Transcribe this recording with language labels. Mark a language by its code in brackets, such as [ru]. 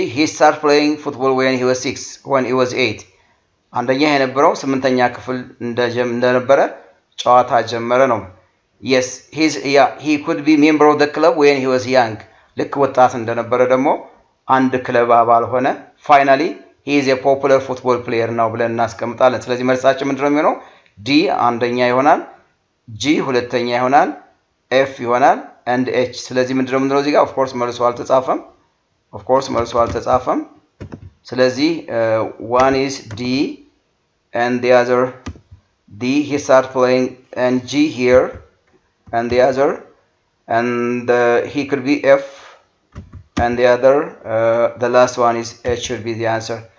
[en] he started playing football when he was 8. [am] አንደኛ የነበረው 8ኛ ክፍል እንደነበረ ጨዋታ ጀመረ ነው። [en] yes, he could be member of the club when he was young. [am] ልክ ወጣት እንደነበረ ደግሞ አንድ ክለብ አባል ሆነ። [en] finally he is a popular football player [am] ነው ብለን እናስቀምጣለን። ስለዚህ መልሳችን ምንድነው የሚሆነው? D አንደኛ ይሆናል፣ G ሁለተኛ ይሆናል፣ F ይሆናል and H። ስለዚህ ምንድነው እዚህ ጋር of course መልሱ አልተጻፈም። [en] of course [am] መልሱ አልተጻፈም ስለዚህ [en] one is D and the other D he start playing and G here and the other and he could be F and the other the last one is H should be the answer.